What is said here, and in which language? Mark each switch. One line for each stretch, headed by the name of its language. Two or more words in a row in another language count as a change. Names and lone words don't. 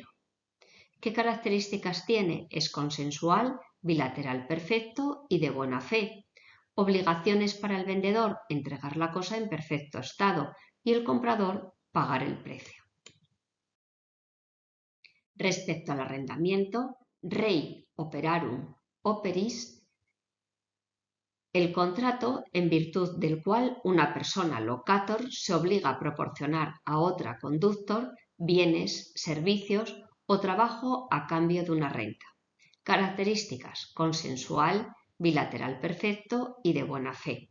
Spanish: ¿Qué características tiene? Es consensual, bilateral perfecto y de buena fe. Obligaciones para el vendedor: entregar la cosa en perfecto estado y el comprador pagar el precio. Respecto al arrendamiento,
Latin: rei operarum operis,
Spanish: el contrato en virtud del cual una persona locator se obliga a proporcionar a otra conductor bienes, servicios o trabajo a cambio de una renta. Características: consensual, bilateral perfecto y de buena fe.